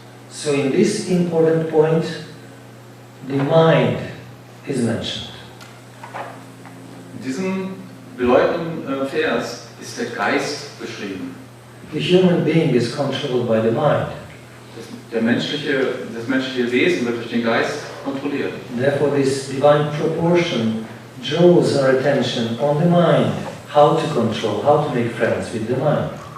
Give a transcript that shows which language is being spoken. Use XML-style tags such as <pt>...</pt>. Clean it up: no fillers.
<en>So in this important point, the mind is mentioned.</en> <de>In diesem bedeutenden Vers ist der Geist beschrieben.</de> <en>The human being is controlled by the mind.</en> <de>Das menschliche Wesen wird durch den Geist kontrolliert.</de> <en>Therefore, this divine proportion draws our attention on the mind, how to control, how to make friends with the mind.</en>